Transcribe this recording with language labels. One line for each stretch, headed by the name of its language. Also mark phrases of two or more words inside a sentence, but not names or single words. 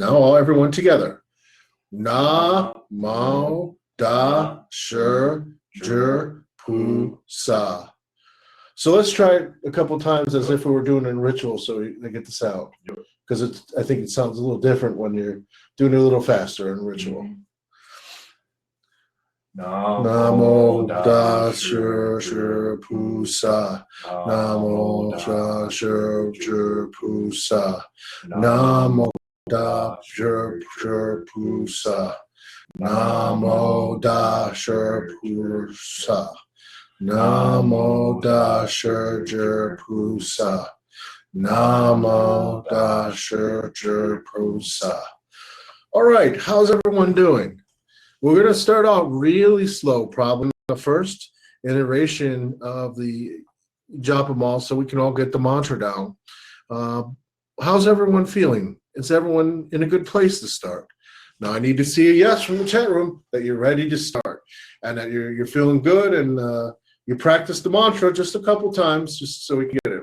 English: Now, everyone together.
Chinese: 南无大势至菩萨.
English: So let's try it a couple times as if we were doing it in ritual, so they get the sound. Because I think it sounds a little different when you're doing it a little faster in ritual.
Chinese: 南无大势至菩萨. 南无大势至菩萨. 南无大势至菩萨. 南无大势菩萨. 南无大势至菩萨. 南无大势至菩萨.
English: All right, how's everyone doing? We're going to start out really slow, probably the first iteration of the
Sanskrit: japa mal,
English: so we can all get the mantra down. How's everyone feeling? Is everyone in a good place to start? Now I need to see a yes from the chat room that you're ready to start and that you're feeling good and you practiced the mantra just a couple times just so we can get it.